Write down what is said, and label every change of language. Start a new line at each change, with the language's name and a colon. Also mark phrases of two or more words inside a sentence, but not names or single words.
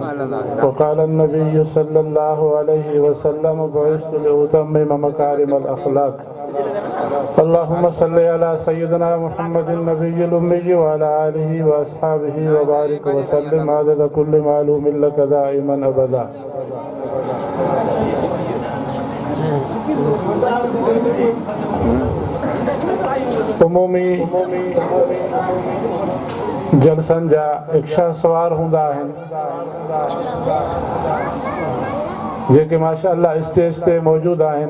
Arabic: وقال النبي صلى الله عليه وسلم بعثت لأتمم مكارم الأخلاق. اللهم صل على سيدنا محمد النبي الأمي وعلى آله وأصحابه وبارك وسلم عدد كل معلوم لك دائما أبدا.
Sindhi: उमूमी जलसन जा इक्शा सवार हूंदा आहिनि जेके माशाअल्लाह स्टेज ते मौजूद आहिनि।